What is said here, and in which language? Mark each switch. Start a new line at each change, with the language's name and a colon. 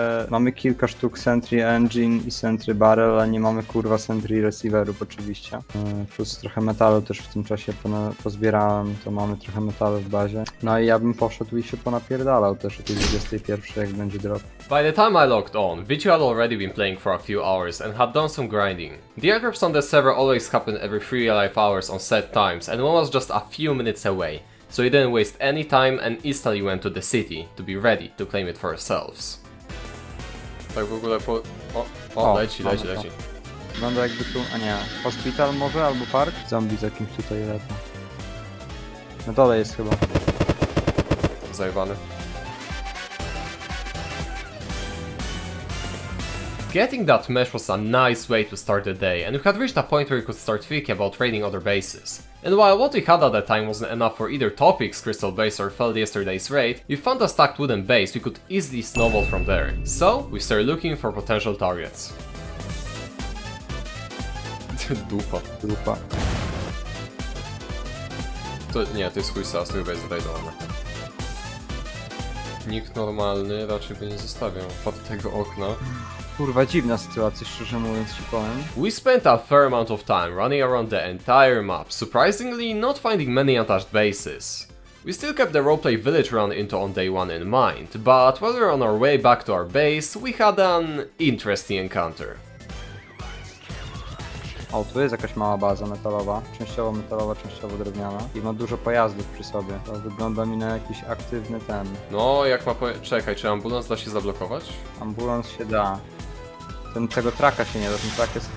Polish: Mamy kilka sztuk Sentry Engine i Sentry Barrel, ale nie mamy kurwa Sentry Receiverów oczywiście. Plus trochę metalu też w tym czasie pozbierałem, to mamy trochę metalu w bazie. No i ja bym poszedł i się ponapierdalał też o tej 21, jak będzie drop.
English: By the time I logged on, Vichu had already been playing for a few hours and had done some grinding. The airdrops on the server always happen every 3 alive hours on set times, and one was just a few minutes away. So we didn't waste any time and instantly went to the city to be ready to claim it for ourselves.
Polish: Tak w ogóle po... O, leci. Wygląda jakby tu, a nie, hospital może albo park? Zombie z jakimś tutaj lata. Na dole jest chyba. Zajebany.
English: Getting that mesh was a nice way to start the day, and we had reached a point where we could start thinking about raiding other bases. And while what we had at that time wasn't enough for either Topic's Crystal Base or failed yesterday's raid, we found a stacked wooden base we could easily snowball from there. So, we started looking for potential targets.
Polish: Dupa. Grupa. To nie, to jest chuj stas, to chyba jest zrajdowany. Nikt normalny raczej by nie zostawiał pod tego okna. Kurwa, dziwna sytuacja, szczerze mówiąc ci powiem.
English: We spent a fair amount of time running around the entire map, surprisingly not finding many untouched bases. We still kept the roleplay village run into on day one in mind, but while we were on our way back to our base, we had an interesting encounter.
Polish: O, tu jest jakaś mała baza metalowa, częściowo drewniana i ma dużo pojazdów przy sobie. To wygląda mi na jakiś aktywny ten. No, jak ma czekaj, czy ambulans da się zablokować? Ambulans się da. Tego traka się nie da, ten trak jest...